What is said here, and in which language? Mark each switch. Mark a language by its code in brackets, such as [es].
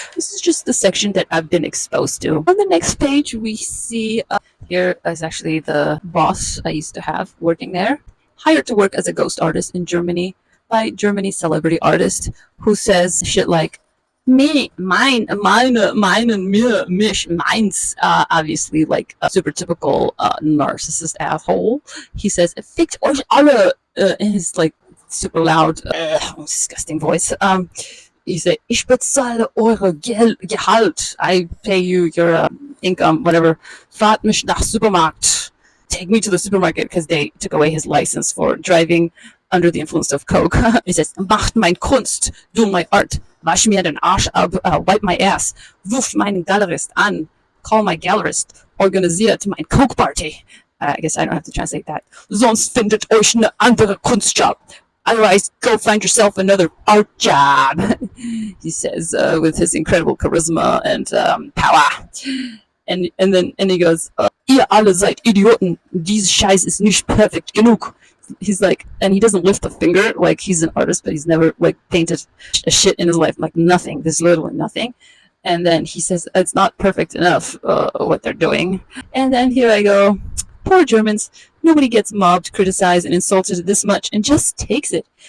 [en] This is just the section that I've been exposed to. On the next page, we see here is actually the boss I used to have working there, hired to work as a ghost artist in Germany by Germany's celebrity artist, who says shit like, me, mine, meine, mir, mich, meins. Obviously, like a super typical narcissist asshole. He says, [de] fickt euch alle, [en] in his like super loud, disgusting voice. He said, [de] ich bezahle eure Gehalt. [en] I pay you your income, whatever. [de] Fahrt mich nach Supermarkt. [en] Take me to the supermarket, because they took away his license for driving under the influence of coke. He says, [de] macht mein Kunst, [en] do my art, [de] wasch mir den Arsch ab, [en] wipe my ass, [de] ruf meinen Galerist an, [en] call my gallerist, [de] organisiert mein Coke Party. [en] I guess I don't have to translate that. [de] Sonst findet euch eine andere Kunstjob. [en] Otherwise, go find yourself another art job. He says with his incredible charisma and power. And then he goes, [de] ihr alle seid Idioten. Dies Scheiß ist nicht perfekt genug. [en] He's like, and he doesn't lift a finger, like he's an artist, but he's never like painted a shit in his life, like nothing. There's literally nothing. And then he says, it's not perfect enough what they're doing. And then here I go, poor Germans. Nobody gets mobbed, criticized, and insulted this much and just takes it.